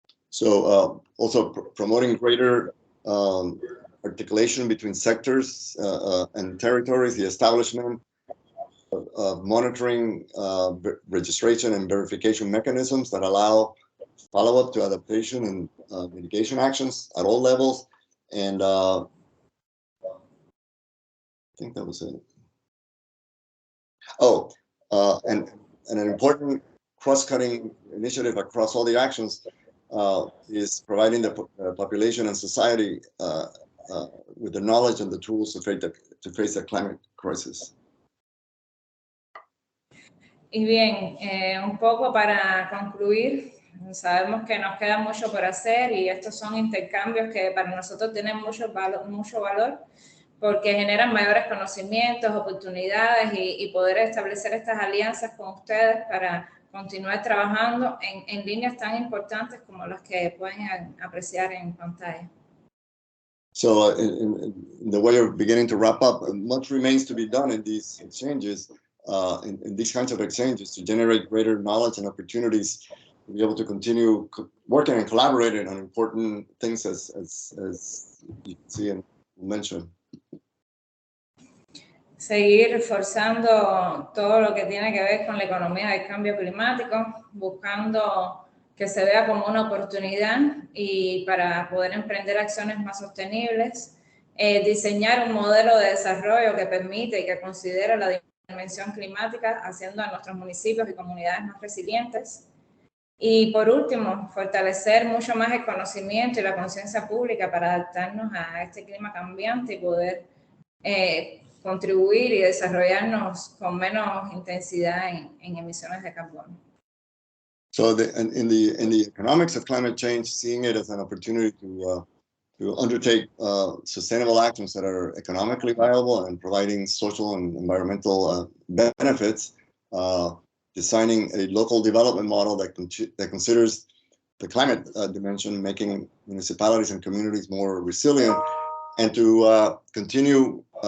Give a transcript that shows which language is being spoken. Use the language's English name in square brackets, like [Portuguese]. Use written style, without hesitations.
[English] So also promoting greater articulation between sectors and territories, the establishment of monitoring, registration and verification mechanisms that allow follow-up to adaptation and mitigation actions at all levels. And I think that was it. Oh, and an important cross-cutting initiative across all the actions is providing the population and society with the knowledge and the tools to face the climate crisis. [Spanish] Y bien, un poco para concluir, sabemos que nos queda mucho por hacer y estos son intercambios que para nosotros tienen mucho valor porque generan mayores conocimientos, oportunidades y poder establecer estas alianzas con ustedes para continuar trabajando en líneas tan importantes como las que pueden apreciar en pantalla. [English] So in the way of beginning to wrap up, much remains to be done in these exchanges, in these kinds of exchanges, to generate greater knowledge and opportunities to be able to continue working and collaborating on important things as you can see and mention. [Spanish] Seguir reforzando todo lo que tiene que ver con la economía del cambio climático, buscando que se vea como una oportunidad y para poder emprender acciones más sostenibles, diseñar un modelo de desarrollo que permite y que considere la dimensión climática, haciendo a nuestros municipios y comunidades más resilientes. Y por último, fortalecer mucho más el conocimiento y la conciencia pública para adaptarnos a este clima cambiante y poder contribuir y desarrollarnos con menos intensidad en emisiones de carbono. [English] So in the economics of climate change, seeing it as an opportunity to undertake sustainable actions that are economically viable and providing social and environmental benefits, designing a local development model that considers the climate dimension, making municipalities and communities more resilient, and to continue